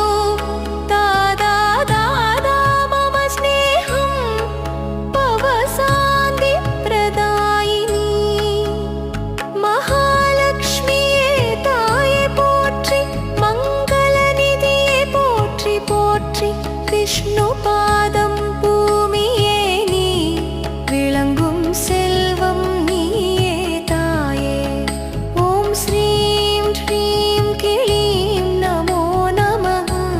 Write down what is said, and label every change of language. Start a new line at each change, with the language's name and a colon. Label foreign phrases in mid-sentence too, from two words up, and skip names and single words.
Sanskrit: दादा दादा मम स्नेहं भवशान्ति प्रदायिनी। महालक्ष्मी विष्णुपादं
Tamil: பூமியே நீ விளங்கும் செல்வம் நீயே தாயே।
Sanskrit: ॐ श्रीं ह्रीं क्लीं नमो नमः।